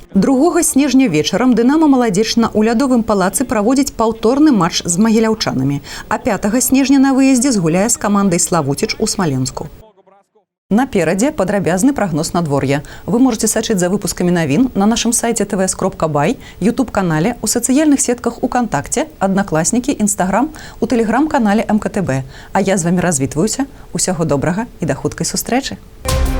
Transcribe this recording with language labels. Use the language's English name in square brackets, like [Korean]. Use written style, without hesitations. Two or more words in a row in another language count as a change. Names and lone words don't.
[Belarusian] 2 снежня вечарам «Дынамо Маладзечна» ў лядовым палацы праводзіць паўторны матч з магіляўчанамі, а 5 снежня на выездзе згуляе з камандай «Славуціч» у Смаленску. Наперадзе падрабязны прагноз надвор'я. Вы можете сачыць за выпускамі навін на нашым сайце tvs.by, YouTube-канале, у сацыяльных сетках УКонтакце, Аднакласнікі, Інстаграм, у тэлеграм-канале МКТБ. А я з вамі развітваюся. Усяго добрага і да хуткай сустрэчы.